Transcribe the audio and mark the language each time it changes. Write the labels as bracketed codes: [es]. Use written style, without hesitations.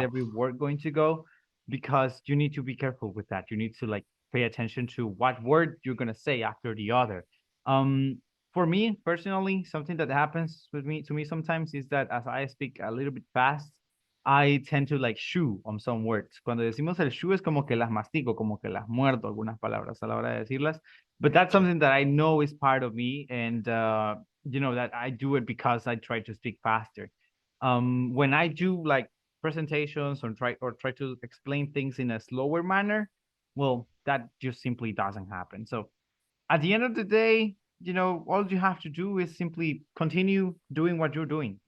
[en] every word going to go, because you need to be careful with that. You need to like pay attention to what word you're gonna say after the other. Um, for me personally, something that happens with me to me sometimes is that as I speak a little bit fast, I tend to like chew on some words. [es] Cuando decimos el chew es como que las mastico, como que las muerdo algunas palabras a la hora de decirlas. [en] But that's yeah, something that I know is part of me, and that I do it because I try to speak faster. When I do like presentations or try to explain things in a slower manner, well, that just simply doesn't happen. So at the end of the day, all you have to do is simply continue doing what you're doing.